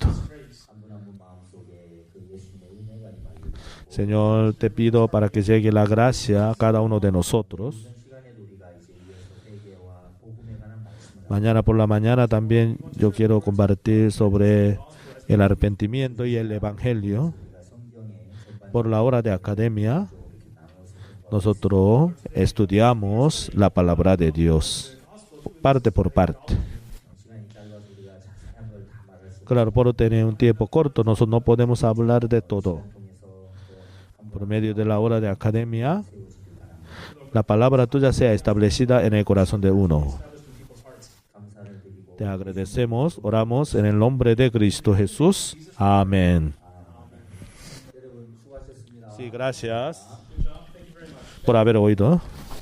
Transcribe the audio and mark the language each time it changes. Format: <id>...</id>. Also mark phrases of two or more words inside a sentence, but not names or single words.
<ko>한 분 한 분 마음속에 그 예수님의 은혜가 임하기를</ko> <es>Señor, te pido para que llegue la gracia a cada uno de nosotros.</es> <ko>이런 시간에도 우리가 이제 이어서 회개와 복음에 관한 말씀을</ko> <es>Mañana por la mañana también yo quiero compartir sobre el arrepentimiento y el evangelio.</es> <ko>우리가 성경에</ko> <es>Por la hora de academia, nosotros estudiamos la palabra de Dios, parte por parte.</es> <ko>시간이 짧아서 우리가 자세한 걸 다 말할 수</ko> <es>Claro, por tener un tiempo corto, nosotros no podemos hablar de todo.</es> <ko>통해서</ko> <es>Por medio de la hora de academia, la palabra tuya sea establecida en el corazón de uno.</es> <ko>감사를 드리고</ko> <es>Te agradecemos, oramos en el nombre de Cristo Jesús. Amén.</es> <ko>여러분 수고하셨습니다.</ko> <es>Sí, gracias por haber oído.</es>